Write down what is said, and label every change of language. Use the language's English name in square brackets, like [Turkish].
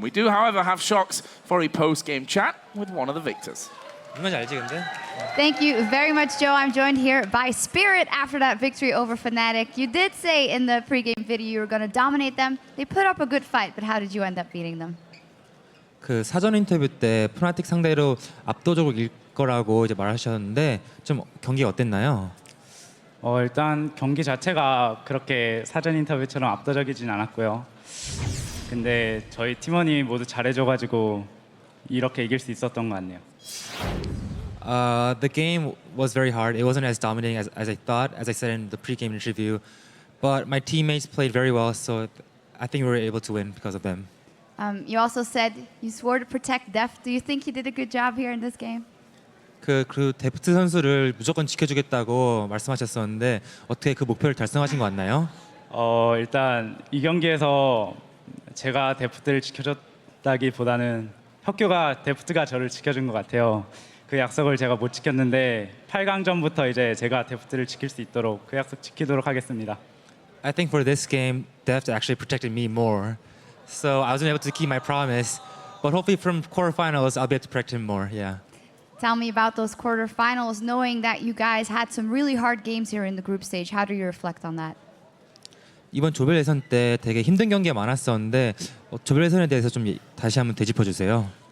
[English] We do, however, have Shocks for a post-game chat with one of the victors. Thank you very much, Joe. I'm joined here by Spirit after that victory over Fnatic. You did say in the pregame video you were going to dominate them. They put up a good fight, but how did you end up beating them? [Korean] 그 사전 인터뷰 때 프나틱 상대로 압도적으로 이길 거라고 이제 말하셨는데 좀 경기가 어땠나요? 일단 경기 자체가 그렇게 사전 인터뷰처럼 압도적이진 않았고요. 근데 저희 팀원이 모두 잘해줘가지고 이렇게 이길 수 있었던 것 같네요. [English] The game was very hard. It wasn't as dominating as I thought, as I said in the pre-game interview. But my teammates played very well, so I think we were able to win because of them. You also said you swore to protect Def. Do you think you did a good job here in this game? [Korean] 그 데프트 선수를 무조건 지켜주겠다고 말씀하셨었는데 어떻게 그 목표를 달성하신 것 같나요? 일단 이 경기에서 제가 데프트를 지켜줬다기보다는 혁규가 데프트가 저를 지켜준 것 같아요. 그 약속을 제가 못 지켰는데 8강전부터 이제 제가 데프트를 지킬 수 있도록 그 약속 지키도록 하겠습니다. [English] I think for this game, Deft actually protected me more. So I wasn't able to keep my promise, but hopefully from quarterfinals I'll be able to protect him more. Yeah. Tell me about those quarterfinals, knowing that you guys had some really hard games here in the group stage. How do you reflect on that? [Korean] 이번 조별 예선 때 되게 힘든 경기가 많았었는데 조별 예선에 대해서 좀 다시 한번 되짚어 주세요.